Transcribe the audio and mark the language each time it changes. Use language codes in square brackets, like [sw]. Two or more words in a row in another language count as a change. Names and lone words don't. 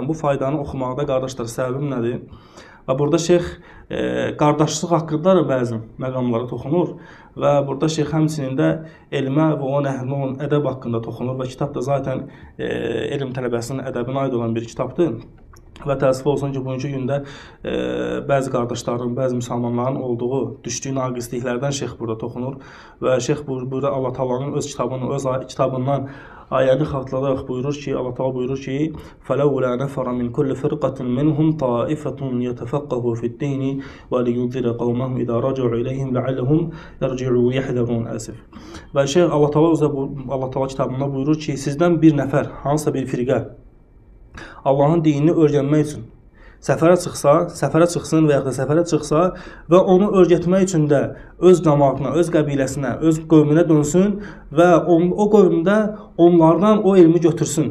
[az] Bu faydanı oxumaqda, qardaşlar, səbəbim nədir? Və burada Şeyx qardaşlıq haqqında da bəzi məqamlara toxunur və burada Şeyx həmçinin də elmə və onun əhlinin ədəb haqqında toxunur və kitab da zaten elm tələbəsinin ədəbinə aid olan bir kitabdır. Və təəssüf olsun ki, bugünkü gündə bəzi qardaşların, bəzi müsəlmanların düşdüyü naqisliklərdən şeyx burada toxunur və şeyx burada Allah Taala'nın öz kitabından ayəni xatırladaraq buyurur ki, Allah Taala buyurur ki: [ar] "فلولا نفر من كل فرقة منهم طائفة يتفقه في الدين ولينذروا قومهم إذا رجعوا إليهم لعلهم يرجعون يحذرون." [az] Əsif. Və şeyx Allah Taala kitabında buyurur ki, sizdən bir nəfər, hansısa bir firqə Allahın dinini öyrənmək üçün səfərə çıxsın və ya da səfərə çıxsa və onu öyrətmək üçün də öz cəmaatına, öz qəbiləsinə, öz qövmünə dönsün və o qövmdə onlardan o elmi götürsün.